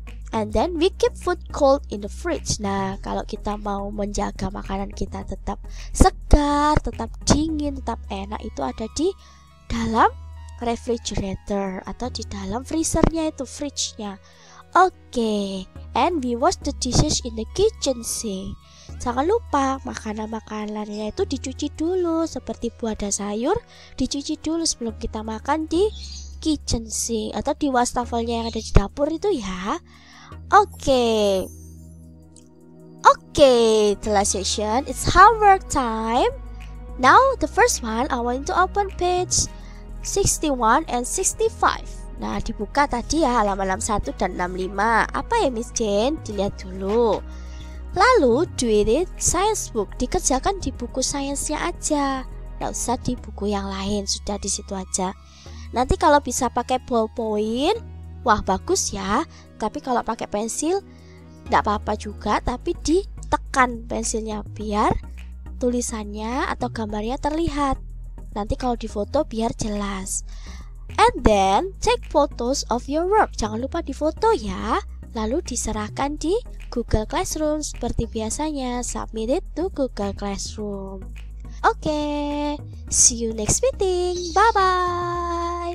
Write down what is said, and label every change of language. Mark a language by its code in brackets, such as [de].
[en] And then we keep food cold in the fridge. [id] Nah, kalau kita mau menjaga makanan kita tetap segar, tetap dingin, tetap enak, itu ada di dalam refrigerator atau di dalam freezernya itu, fridge-nya. [en] Oke, and we wash the dishes in the kitchen sink. [id] Jangan lupa makanan-makanannya itu dicuci dulu, seperti buah dan sayur dicuci dulu sebelum kita makan di kitchen sink atau di wastafelnya yang ada di dapur itu ya. [en] Oke, the last session it's homework time. Now the first one I want to open page 61 and 65. [id] Nah, dibuka tadi ya halaman 61 dan 65. Apa ya Miss Jane? Dilihat dulu. Lalu [en] do it in science book. [id] Dikerjakan di buku sainsnya aja. Nggak usah di buku yang lain, sudah di situ aja. Nanti kalau bisa pakai ballpoint, wah bagus ya. Tapi kalau pakai pensil nggak apa-apa juga, tapi ditekan pensilnya biar tulisannya atau gambarnya terlihat. Nanti kalau difoto biar jelas. [en] And then take photos of your work. [id] Jangan lupa difoto ya. Lalu diserahkan di Google Classroom seperti biasanya. [en] Submit it to Google Classroom. Oke, see you next meeting. Bye bye.